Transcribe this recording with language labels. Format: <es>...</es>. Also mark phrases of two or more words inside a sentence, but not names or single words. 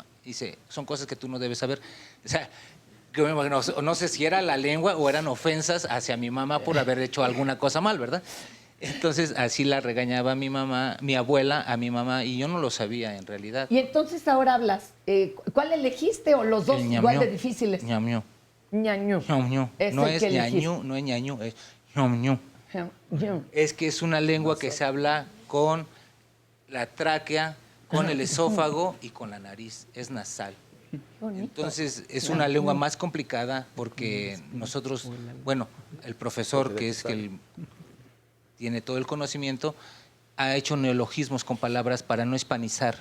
<es>Dice, son cosas que tú no debes saber. O sea, no sé si era la lengua o eran ofensas hacia mi mamá por haber hecho alguna cosa mal, ¿verdad? Entonces así la regañaba mi mamá, mi abuela a mi mamá, y yo no lo sabía en realidad. Y entonces ahora hablas, ¿cuál elegiste o los dos El igual ñamiú. de difíciles? Ñamiú. Ñañú. Ñamiú. Es No el es que elegiste. ñañú, no es ñañú, es ñamiú. Ñañú. Es que es una lengua que se habla con la tráquea, con el esófago y con la nariz, es nasal. Entonces es una lengua más complicada porque nosotros, bueno, el profesor que es el tiene todo el conocimiento, ha hecho neologismos con palabras para no hispanizar.</es>